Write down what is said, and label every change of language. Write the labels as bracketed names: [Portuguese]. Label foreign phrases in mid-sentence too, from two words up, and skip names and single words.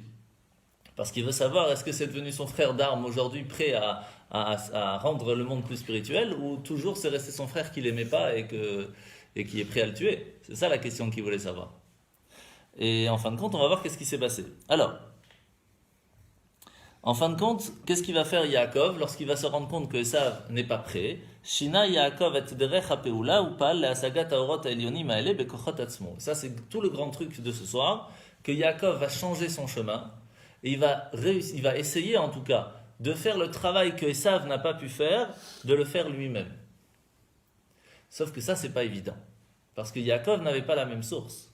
[French] Parce qu'il veut savoir, est-ce que c'est devenu son frère d'armes aujourd'hui, prêt à rendre le monde plus spirituel, ou toujours c'est resté son frère qu'il n'aimait pas et qui est prêt à le tuer? C'est ça la question qu'il voulait savoir. Et en fin de compte, on va voir qu'est-ce qui s'est passé. Alors, en fin de compte, qu'est-ce qu'il va faire Yaakov lorsqu'il va se rendre compte que Esav n'est pas prêt? [Hebrew] שינה יעקב את דרך הפעולה ופעל להשגת האורות העליונים האלה בכוחות עצמו. [French] Ça, c'est tout le grand truc de ce soir, que Yaakov va changer son chemin et il va essayer en tout cas de faire le travail que Esav n'a pas pu faire, de le faire lui-même. Sauf que ça, c'est pas évident, parce que Yaakov n'avait pas la même source.